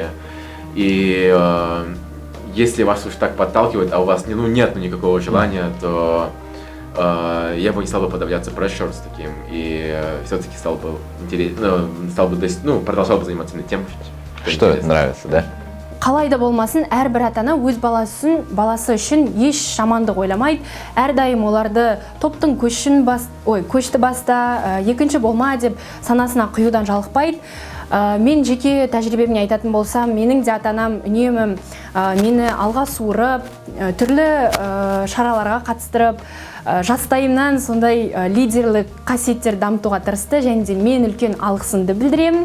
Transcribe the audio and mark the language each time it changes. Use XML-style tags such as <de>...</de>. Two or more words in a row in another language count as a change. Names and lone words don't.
<ru>И если вас уж так подталкивают, а у вас нет никакого желания, то я бы не стал бы подавляться прессуром с таким, и все-таки продолжал бы заниматься тем, что нравится, да?</ru> <kk>Қалай да болмасын, әрбір ата-ана өз баласы үшін еш жамандық ойламайды. Әрдайым оларды топтың көшті баста, екінші болма деп санасына құюдан жалықпайды. Мен жеке тәжірибемне айтатын болсам, менің де ата-анам үнемі мені алға суырып, түрлі шараларға қатыстырып, жастайымнан сондай лидерлік қасиеттер дамытуға тырысты, және де мен үлкен алғысымды білдіремін.</kk>